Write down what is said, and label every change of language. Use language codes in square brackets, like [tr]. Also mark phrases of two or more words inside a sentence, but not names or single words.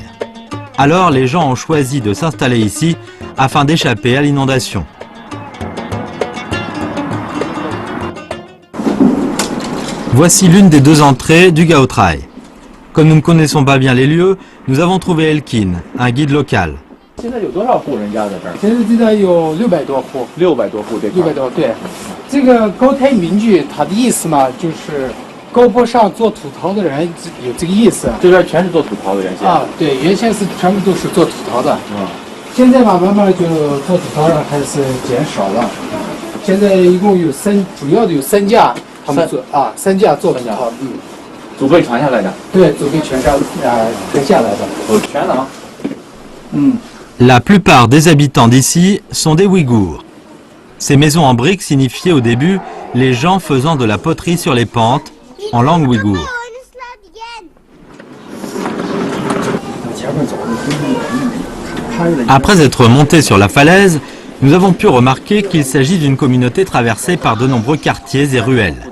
[fr] Alors, les gens ont choisi de s'installer ici afin d'échapper à l'inondation. Voici l'une des 2 entrées du Gaotrai. Comme nous ne connaissons pas bien les lieux, nous avons trouvé Elkin, un guide local. [zh] 现在有多少户人家在这儿？现在这个有600多户 600多户这块。，600多对。这个高台民居，它的意思嘛，就是高坡上做土陶的人有这个意思。这边全是做土陶的原先。啊，对，原先是全部都是做土陶的。嗯。现在吧，慢慢就做土陶的还是减少了。现在一共有主要的有3家，他们做啊，3家做土陶，嗯。祖辈传下来的。对，祖辈传下来的。哦，全能。嗯。 [fr] La plupart des habitants d'ici sont des Ouïghours. Ces maisons en briques signifiaient au début les gens faisant de la poterie sur les pentes en langue ouïghour. Après être montés sur la falaise, nous avons pu remarquer qu'il s'agit d'une communauté traversée par de nombreux quartiers et ruelles.